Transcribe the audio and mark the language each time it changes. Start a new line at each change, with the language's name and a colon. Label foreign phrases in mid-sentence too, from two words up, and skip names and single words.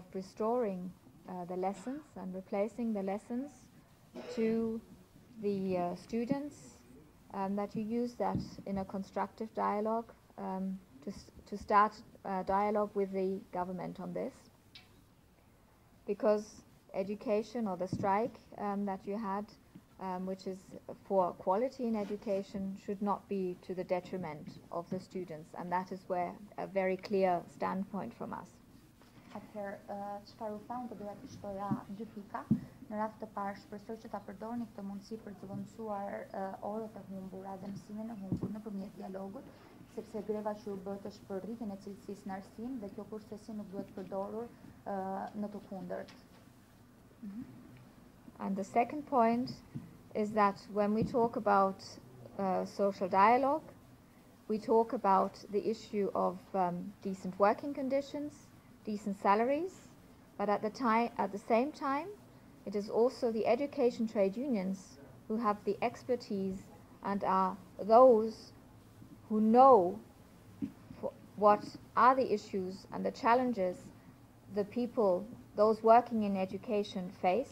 English: restoring the lessons and replacing the lessons to the students, that you use that in a constructive dialogue to start a dialogue with the government on this, because education or the strike that you had, which is for quality in education, should not be to the detriment of the students, and that is where a very clear standpoint from us.
Albanian: Atëherë, çfarë u thaun, doja të shtoja 2 pika. Në rast të parë, shpresoj që ta përdorni këtë mundësi për të vëmësuar orët e humbura dhe mësimin e humbur nëpërmjet dialogut, sepse greva që u bët është për rritjen e cilësisë në arsim dhe kjo kurthësi nuk duhet përdorur në të kundërt.
English: And the second point is that when we talk about social dialogue, we talk about the issue of decent working conditions, decent salaries, but at the same time, it is also the education trade unions who have the expertise and are those who know what are the issues and the challenges the people, those working in education, face.